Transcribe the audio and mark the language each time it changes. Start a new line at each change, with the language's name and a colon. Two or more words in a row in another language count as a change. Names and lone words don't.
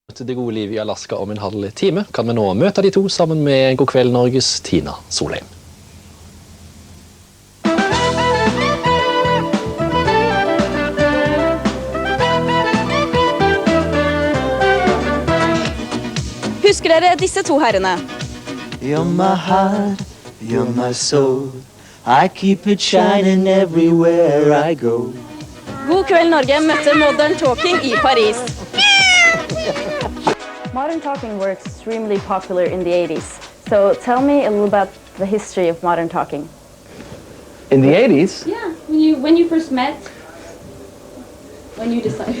Norwegian: Til det gode liv i Alaska om en halv time kan vi nå møte de to sammen med God kveld Norges Tina Solheim. Husker dere disse to herrene?
English: You're my heart, you're my soul. I keep it shining everywhere I go.
Norwegian: God kveld Norge møtte Modern Talking i Paris.
English: Modern Talking were extremely popular in the 80s. So tell me a little about the history of Modern Talking. In the 80s? Yeah, when you first met, when you decided.